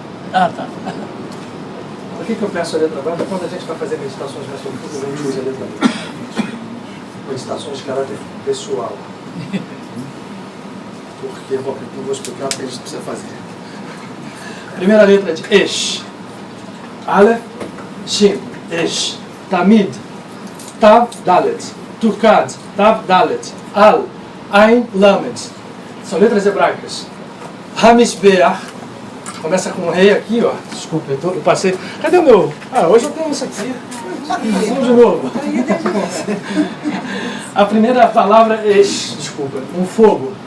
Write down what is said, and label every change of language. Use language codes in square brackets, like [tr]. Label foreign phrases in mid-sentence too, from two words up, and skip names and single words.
[pt] Ah, tá. Por que eu peço a letra branca? Quando a gente vai fazer meditações mais profundas, a gente usa a letra branca. Meditações de caráter pessoal. Porque eu vou explicar o que a gente precisa fazer. Primeira letra de Esh. [he] Aleph, Shin, Esh. Tamid, Tav, Dalet. Tukad, Tav, Dalet. Al, Ain, Lamed. [pt] São letras hebraicas. Hamishbeach. Começa com o rei aqui, ó. Desculpa, eu passei. Cadê o meu? Hoje eu tenho isso aqui. Vamos de novo. A primeira palavra é Esh, desculpa.